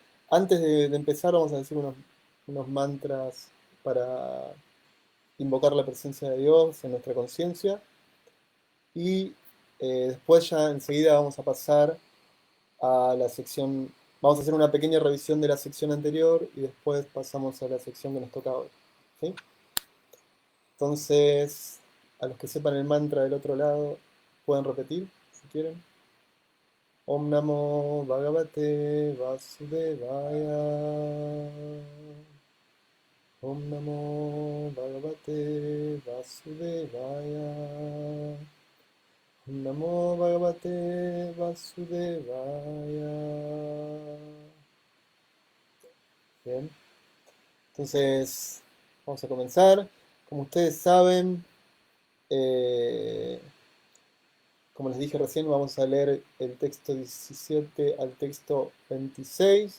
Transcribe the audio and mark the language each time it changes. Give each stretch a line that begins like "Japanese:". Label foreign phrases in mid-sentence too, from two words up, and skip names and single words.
Spanish: Antes de empezar vamos a decir unos mantras para invocar la presencia de Dios en nuestra conciencia y después ya enseguida vamos a pasar a la sección, vamos a hacer una pequeña revisión de la sección anterior y después pasamos a la sección que nos toca hoy. ¿Sí? Entonces, a los que sepan el mantra del otro lado, pueden repetir si quieren.
Sanskrit: Om Namo Bhagavate Vasudevaya. Om Namo Bhagavate Vasudevaya. Om Namo Bhagavate Vasudevaya.
Spanish: Bien, entonces vamos a comenzar. Como ustedes saben, eh, como les dije recién, vamos a leer el texto 17 al texto 26.